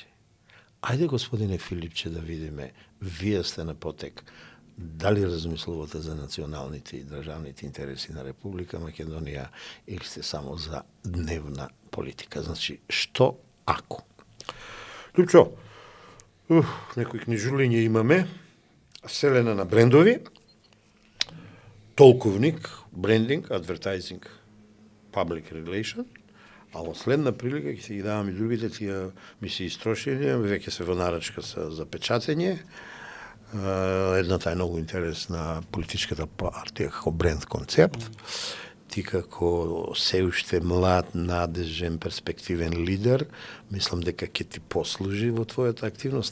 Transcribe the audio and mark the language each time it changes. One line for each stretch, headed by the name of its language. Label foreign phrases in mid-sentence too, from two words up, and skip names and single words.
Macedonian: Ајде, господине Филипче, да видиме, вие сте на потек, дали размислувате за националните и државните интереси на Република Македонија или сте само за дневна политика? Значи, што ако? Лјупчо, некои книжулиња имаме, Вселена на брендови, толковник, брендинг,
English: advertising, public relation,
Macedonian: а во следна прилика ќе се ги давам и другите, тие ми се истрошени, веќе се во нарачка за печатење. Едната е многу интересна, политичката партија како бренд концепт. Ти како се уште млад, надежен, перспективен лидер, мислам дека ќе ти послужи во твојата активност.